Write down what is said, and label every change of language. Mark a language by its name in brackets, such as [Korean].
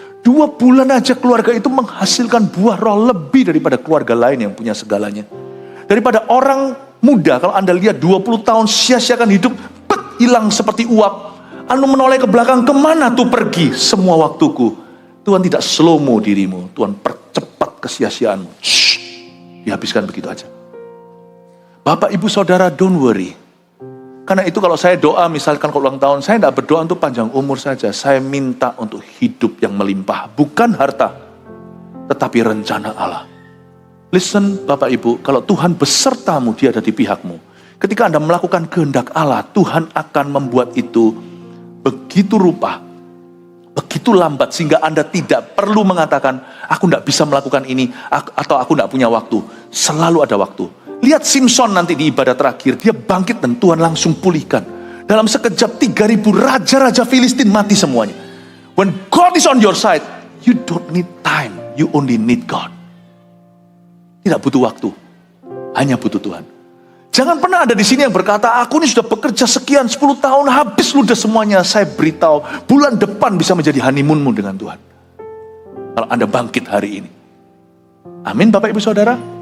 [Indonesian] 2 bulan aja keluarga itu menghasilkan buah roh lebih daripada keluarga lain yang punya segalanya. Daripada orang muda, kalau Anda lihat 20 tahun sia-siakan hidup, hilang seperti uap. Anu menoleh ke belakang, kemana tuh pergi semua waktuku? Tuhan tidak slow-mo dirimu, Tuhan percepat kesia-siaanmu. Dihabiskan begitu aja. Bapak, Ibu, Saudara, [English] don't worry. [Indonesian] Karena itu kalau saya doa misalkan ke ulang tahun, saya tidak berdoa untuk panjang umur saja. Saya minta untuk hidup yang melimpah. Bukan harta, tetapi rencana Allah. Listen Bapak Ibu, kalau Tuhan besertamu, Dia ada di pihakmu. Ketika Anda melakukan kehendak Allah, Tuhan akan membuat itu begitu rupa, begitu lambat, sehingga Anda tidak perlu mengatakan, aku tidak bisa melakukan ini, atau aku tidak punya waktu. Selalu ada waktu. Lihat Simpson nanti di ibadah terakhir, dia bangkit dan Tuhan langsung pulihkan. Dalam sekejap 3.000 raja-raja Filistin mati semuanya. [English] When God is on your side, you don't need time, you only need God. [Indonesian] Tidak butuh waktu, hanya butuh Tuhan. Jangan pernah ada di sini yang berkata, aku ini sudah bekerja sekian 10 tahun, habis ludah semuanya. Saya beritahu, bulan depan bisa menjadi honeymoonmu dengan Tuhan. Kalau Anda bangkit hari ini. Amin Bapak Ibu Saudara.